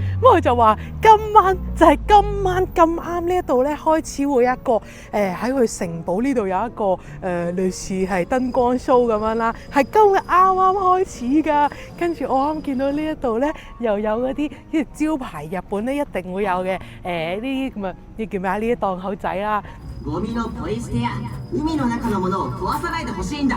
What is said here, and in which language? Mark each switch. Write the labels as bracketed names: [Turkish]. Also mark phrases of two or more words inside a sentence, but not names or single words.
[Cantonese] 咁佢就話今晚就係今晚咁啱呢一度咧開始會有一個喺佢城堡呢度有一個類似係燈光 show 咁樣啦，係今日啱啱開始㗎。跟住我啱見到呢一度咧又有嗰啲招牌日本咧一定會有嘅呢啲咁啊，呢叫咩啊？呢啲檔口仔啦。 [Japanese] ゴミのポイ捨てや海の中のものを壊さないでほしいんだ。